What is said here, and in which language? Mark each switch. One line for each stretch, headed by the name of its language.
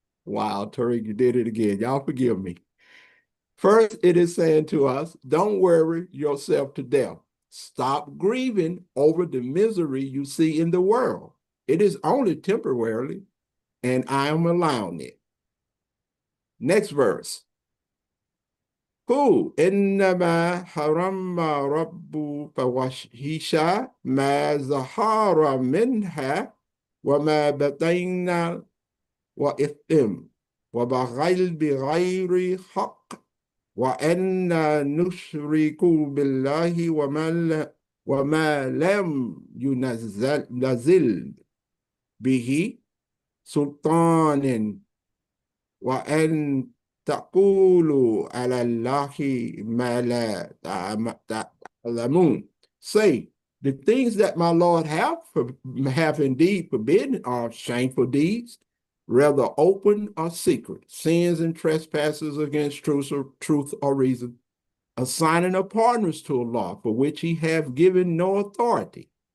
English: Wow, Tariq, you did it again. Y'all forgive me. First, it is saying to us, don't worry yourself to death. Stop grieving over the misery you see in the world. It is only temporarily, and I am allowing it. Next verse.
Arabic: Who إنما حرم رب فواحش ما ظهر منها وما بطن وإثم وبغي بغير حق وأن نشرك بالله وما لم ينزل به سلطان وأن تقولوا على الله ما لا تعلمون.
English: Say, the things that my Lord have indeed forbidden are shameful deeds, whether open or secret, sins and trespasses against truth or reason, assigning of partners to Allah for which he have given no authority,